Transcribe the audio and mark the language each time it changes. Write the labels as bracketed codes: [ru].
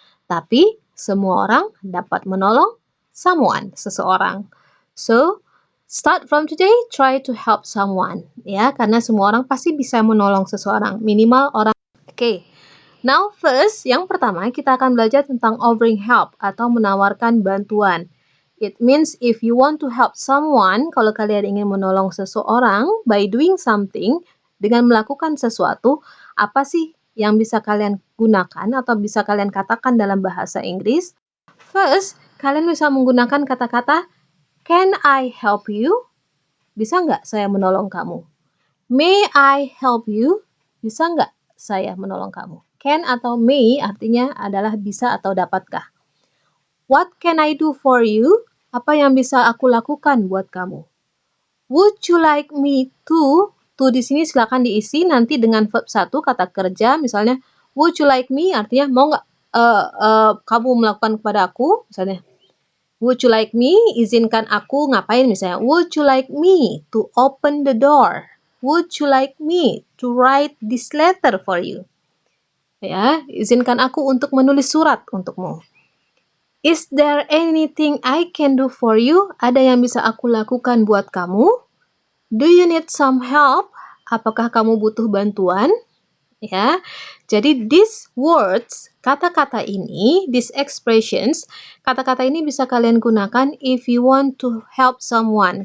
[id] Tapi semua orang dapat menolong seseorang. [en] So, start from today, try to help someone. [id] Ya, karena semua orang pasti bisa menolong seseorang. Minimal orang. Oke. [en] Now first, [id] yang pertama kita akan belajar tentang [en] offering help [id] atau menawarkan bantuan. [en] It means if you want to help someone, [id] kalau kalian ingin menolong seseorang [en] by doing something, [id] dengan melakukan sesuatu, apa sih yang bisa kalian gunakan atau bisa kalian katakan dalam bahasa Inggris? [en] First, [id] kalian bisa menggunakan kata-kata [en] can I help you? [id] Bisa nggak saya menolong kamu? [en] May I help you? [id] Bisa nggak saya menolong kamu? Can atau may artinya adalah bisa atau dapatkah. [en] What can I do for you? [id] Apa yang bisa aku lakukan buat kamu? [en] Would you like me to? [id] To di sini silakan diisi nanti dengan verb 1 kata kerja. Misalnya, [en] would you like me? [id] Artinya mau nggak kamu melakukan kepada aku? Misalnya, [en] would you like me? [id] Izinkan aku ngapain misalnya. [en] Would you like me to open the door? Would you like me to write this letter for you? [id] Ya, izinkan aku untuk menulis surat untukmu. [en] Is there anything I can do for you? [id] Ada yang bisa aku lakukan buat kamu? [en] Do you need some help? [id] Apakah kamu butuh bantuan? Ya. Jadi [en] these words, [id] kata-kata ini, [en] these expressions, [id] kata-kata ini bisa kalian gunakan [en] if you want to help someone.